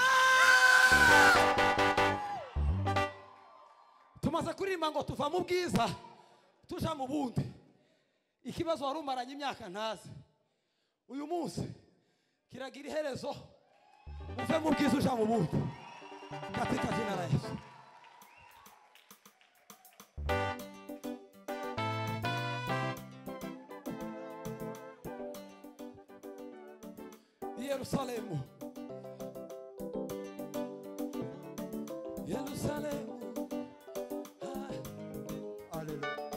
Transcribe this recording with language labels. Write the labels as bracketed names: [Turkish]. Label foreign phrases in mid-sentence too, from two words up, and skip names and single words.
[Kinyarwanda] Tumaze kuririmba ngo tuva mu bwiza tuja mu bundi. Ikibazo wari umaranye imyaka ntazi uyu munsi kiragira iherezo uve mu bwiza uja mu bundi [Swahili] katika jina la Yesu. [Kinyarwanda] Yerusalemu Yerusalemu Hallelujah.